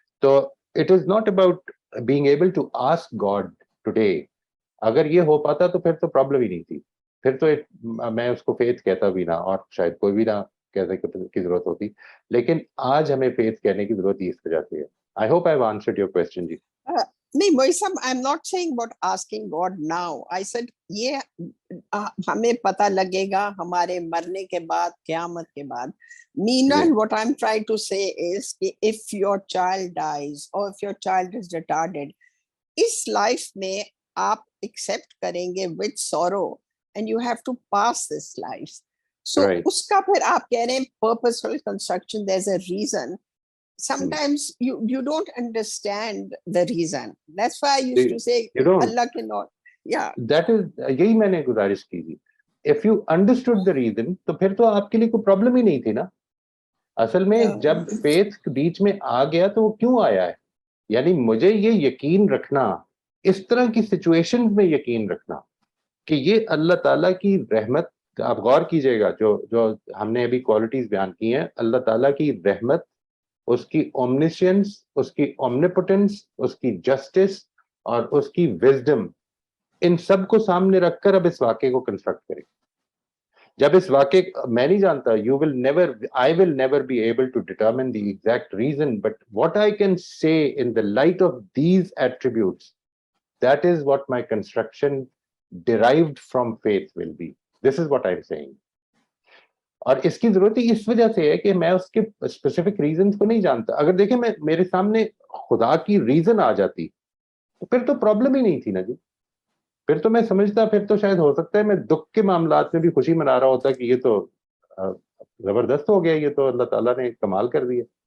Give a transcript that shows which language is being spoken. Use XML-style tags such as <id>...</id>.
<en>تو it is not about being able to ask God today.</en> <ur>اگر یہ ہو پاتا تو پھر تو پرابلم ہی نہیں تھی, پھر تو میں اس کو فیتھ کہتا بھی نہ, اور شاید کوئی بھی نہ کہتے کی ضرورت ہوتی. لیکن آج ہمیں فیتھ کہنے کی ضرورت اس وجہ سے ہے.</ur> <en>I hope I've answered your question, جی. نہیں موئیسم, I'm not saying about asking God now. I said</en> <ur>یہ ہمیں پتہ لگے گا ہمارے مرنے کے بعد, قیامت کے بعد.</ur> <en>Meanwhile, what I'm trying to say is کہ if your child dies or if your child is retarded,</en> <ur>اس life میں آپ</ur> <en>accept کریں گے with sorrow and you have to pass this life.</en> <ur>So اس کا پھر آپ کہہ رہے ہیں</ur> <en>purposeful construction, there's a reason. Sometimes you don't understand the reason. That's why I used to say Allah cannot. Yeah,</en> <ur>that is, یہی میں نے گزارش کی تھی.</ur> <en>If you understood the reason</en> <ur>تو پھر تو آپ کے لیے کوئی پرابلم ہی نہیں تھی نا. اصل میں جب فیتھ بیچ میں آ گیا تو وہ کیوں آیا ہے, یعنی مجھے یہ یقین رکھنا, اس طرح کی سچویشن میں یقین رکھنا کہ یہ اللہ تعالیٰ کی رحمت. آپ غور کیجئے گا جو ہم نے ابھی کوالٹیز بیان کی ہیں, اللہ تعالیٰ کی رحمت, اس کی اومنیشنس, اس کی اومنیپوٹنس, اس کی جسٹس اور اس کی وزڈم, ان سب کو سامنے رکھ کر اب اس واقعے کو کنسٹرکٹ کریں. جب اس واقعے, میں نہیں جانتا,</ur> <en>I will never be able to determine the exact reason, but what I can say in the light of these attributes, that is what my construction derived from faith will be. This is what I'm saying.</en> <ur>اور اس کی ضرورت ہی اس وجہ سے ہے کہ میں اس کے specific reasons کو نہیں جانتا. اگر دیکھیں میرے سامنے خدا کی ریزن آ جاتی تو پھر تو پرابلم ہی نہیں تھی نا جی. پھر تو میں سمجھتا, پھر تو شاید ہو سکتا ہے میں دکھ کے معاملات میں بھی خوشی منا رہا ہوتا کہ یہ تو زبردست ہو گیا, یہ تو اللہ تعالیٰ نے کمال کر دیا.</ur>